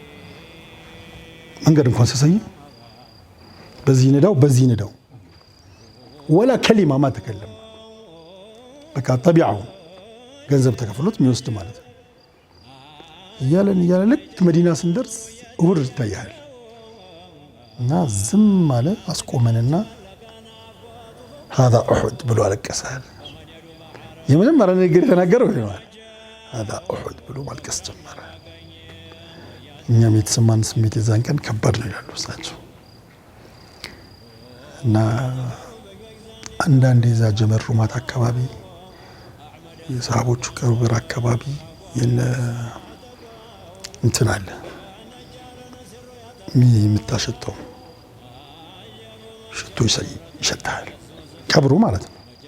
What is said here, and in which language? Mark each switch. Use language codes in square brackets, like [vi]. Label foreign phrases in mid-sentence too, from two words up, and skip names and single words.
[am] መንገድ እንኳን ሲያሳይ በዚህ ንዳው [ar] ولا كلمة ما تكلم [am] በቃ ጠቢዓው ገንዘብ ተከፍሎት የሚወስድ ማለት ነው። እያለን ልክ መዲና ስንደርስ እሁድ ይታያል እና ዝም አለ። አስቆመንና [ar] هذا أحد [am] ብሎ አለቀሰል። የመጀመሪያ ነገር የተናገረው ይሄ ነው። [ar] هذا أحد [am] ብሎ ማልቀስ ጀመረ። እኛም የተሰማን ስሜት የዛን ቀን ከባድ ነው ይላሉ እሳቸው። እና አንዳንዴ እዛ ጀመር ሩማት አካባቢ የሰሃቦቹ ቀብር አካባቢ እንትን አለ የምታሸተው ሽቶ ይሸታል። ቀብሩ ማለት ነው።